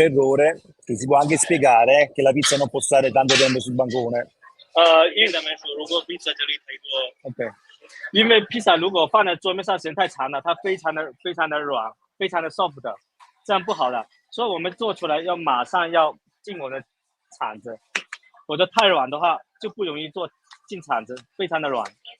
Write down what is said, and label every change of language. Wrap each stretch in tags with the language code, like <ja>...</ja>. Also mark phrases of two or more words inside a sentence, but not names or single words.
<it>errore che si può anche spiegare, che la pizza non può stare tanto tempo sul bancone.</it> <zh>如果披萨这里太多。对，因为披萨如果放在桌面上时间太长了，它非常的软，非常的 soft 的，这样不好了。所以我们做出来要马上要进我的铲子，否则太软的话就不容易进铲子，非常的软。</zh>